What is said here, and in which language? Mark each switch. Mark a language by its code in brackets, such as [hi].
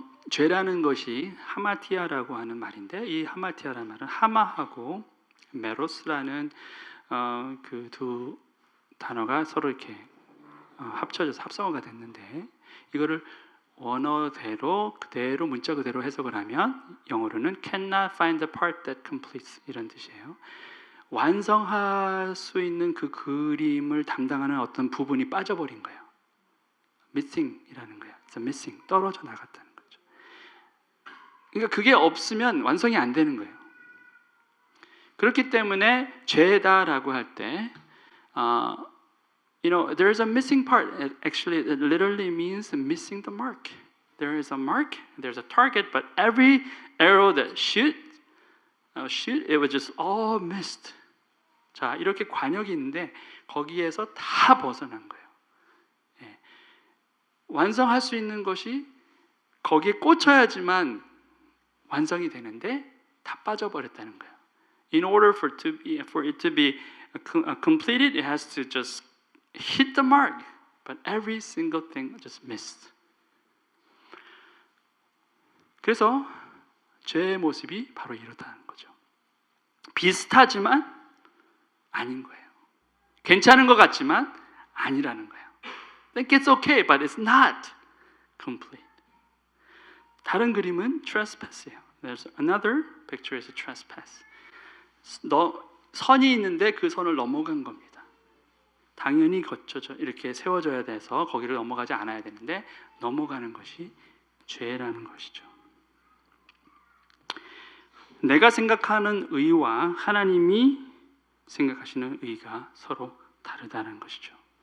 [ko] 죄라는 것이 하마티아라고 하는 말인데, 이 하마티아라는 말은 하마하고 메로스라는 그 두 단어가 서로 이렇게 합쳐져서 합성어가 됐는데, 이거를 원어대로 그대로 문자 그대로 해석을 하면 영어로는 [en] cannot find the part that completes [ko] 이런 뜻이에요. 완성할 수 있는 그 그림을 담당하는 어떤 부분이 빠져버린 거예요. missing이라는 거예요. [en] It's missing, [ko] 떨어져 나갔다는 거죠. 그러니까 그게 없으면 완성이 안 되는 거예요. 그렇기 때문에 죄다라고 할 때, [en] you know, there is a missing part. Actually, it literally means missing the mark. There is a mark, there's a target, but every arrow that shoot, it was just all missed. [ko] 자, 이렇게 관역이 있는데 거기에서 다 벗어난 거예요. 예. 완성할 수 있는 것이 거기에 꽂혀야지만 완성이 되는데 다 빠져버렸다는 거예요. [en] In order for it to be completed, it has to just hit the mark, but every single thing just missed. [ko] 그래서 죄의 모습이 바로 이렇다는 거죠. 비슷하지만 아닌 거예요. 괜찮은 것 같지만 아니라는 거예요. [en] Think it's okay, but it's not complete. [ko] 다른 그림은 trespass예요. [en] There's another picture is a trespass. [ko] 선이 있는데 그 선을 넘어간 겁니다. 당연히 거쳐져 이렇게 세워져야 돼서 거기를 넘어가지 않아야 되는데 넘어가는 것이 죄라는 것이죠. 내가 생각하는 의와 하나님이 생각하시는 의가 서로 다르다는 것이죠.